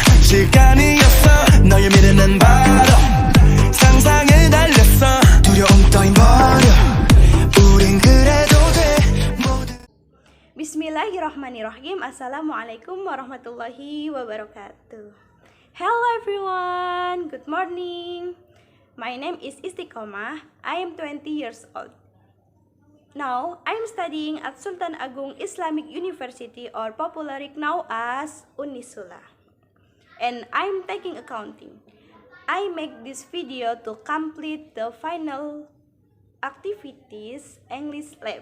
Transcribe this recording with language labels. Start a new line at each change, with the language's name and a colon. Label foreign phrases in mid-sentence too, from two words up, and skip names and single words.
Korean: 시간이었어 너의 미래는 바로 상상을 달렸어 두려움 따윈 버려 우린 그래도 돼 모두
Arabic: بسم الله الرحمن الرحيم. السلام عليكم ورحمة الله وبركاته.
English: Hello everyone, good morning. My name is Istiqomah. I am 20 years old. Now, I am studying at Sultan Agung Islamic University, or popularly known as Unisula. And I am taking accounting. I make this video to complete the Final Activities English Lab.